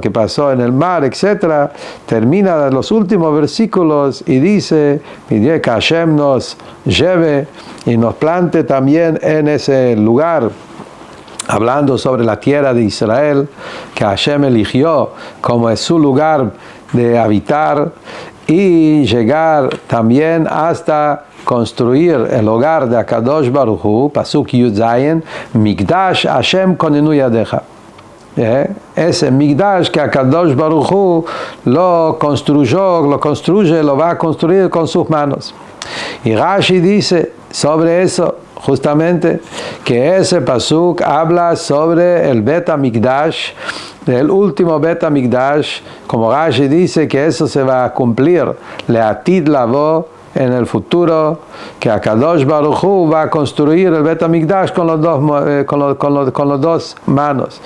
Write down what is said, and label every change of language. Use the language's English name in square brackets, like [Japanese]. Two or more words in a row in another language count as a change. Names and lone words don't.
[Spanish] que pasó en el mar, etc., termina los últimos versículos y dice que Hashem nos lleve y nos plante también en ese lugar, hablando sobre la tierra de Israel, que Hashem eligió como es su lugar de habitar, y llegar también hasta construir el hogar de [Hebrew] הקדוש ברוך הוא, פסוק י״ז מקדש השם כוננו ידיך. [Spanish] Ese Migdash que [Hebrew] הקדוש ברוך הוא [Spanish] lo construye, lo va a construir con sus manos. Y Rashi dice sobre eso, justamente, que ese Pasuk habla sobre el [Hebrew] בית המקדש, [Spanish] el último [Hebrew] בית המקדש, [Spanish] como Rashi dice que eso se va a cumplir, [Hebrew] לעתיד לבוא, [Spanish] en el futuro, que [Hebrew] הקדוש ברוך הוא [Spanish] va a construir el [Hebrew] בית המקדש [Spanish] con los dos manos.